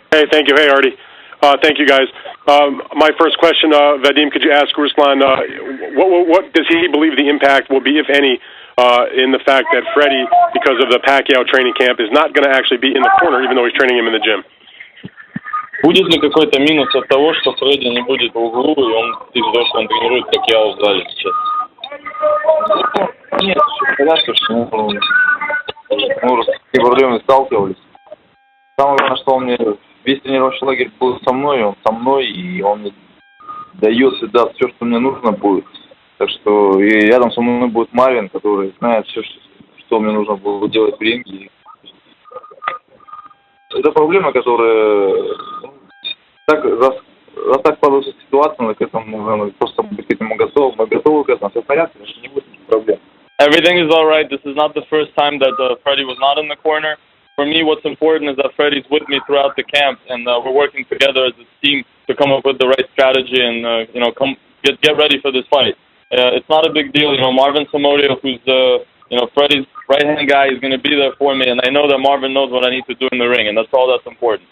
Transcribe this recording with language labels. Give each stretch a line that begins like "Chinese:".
English: Hey, thank you. Hey, Artie. Thank you, guys. My first question, Vadim, could you ask Ruslan, what does he believe the impact will be, if any, in the fact that Freddie, because of the Pacquiao training camp, is not going to actually be in the corner, even though he's training him in the gym?
Russian: Будет ли какой-то минус от того, что Фредди не будет в углу, и он, ты ждешь, что он тренирует Пакьяо в зале сейчас? Нет, все понятно, что мы уже с такими проблемами сталкивались. Самое главное, что он мне весь тренировочный лагерь был со мной, и он мне дает всегда все, что мне нужно будет. Так что и рядом со мной будет Марвин, который знает все, что мне нужно было делать в ринге. Это проблема, которая раз так складывается ситуация, мы к этому просто быть к этому готовы. Мы готовы к этому, все в порядке, значит, не будет никаких проблем.
English: Everything is all right. This is not the first time that Freddie was not in the corner. For me, what's important is that Freddie's with me throughout the camp, and we're working together as a team to come up with the right strategy and get ready for this fight. It's not a big deal, Marvin Somorio, who's Freddie's right-hand guy, is going to be there for me, and I know that Marvin knows what I need to do in the ring, and that's all that's important.